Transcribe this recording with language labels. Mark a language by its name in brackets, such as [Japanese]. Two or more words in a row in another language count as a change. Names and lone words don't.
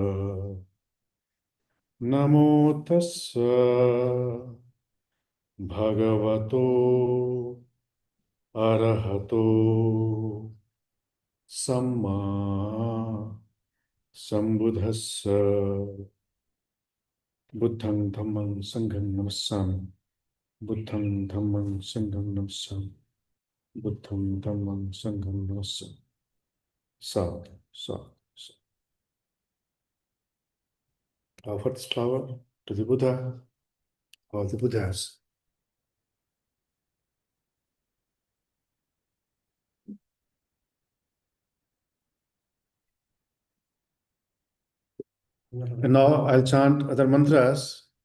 [Pali] नमो तस्स भगवतो अरहतो सम्मा सम्बुद्धस्स। बुद्धं धम्मं संघं नमस्सामि। बुद्धं धम्मं संघं नमस्सामि। बुद्धं धम्मं संघं नमस्सामि। साधु साधु साधु। [English] Offer this flower to the Buddha or the Buddhas. And now I'll chant other mantras.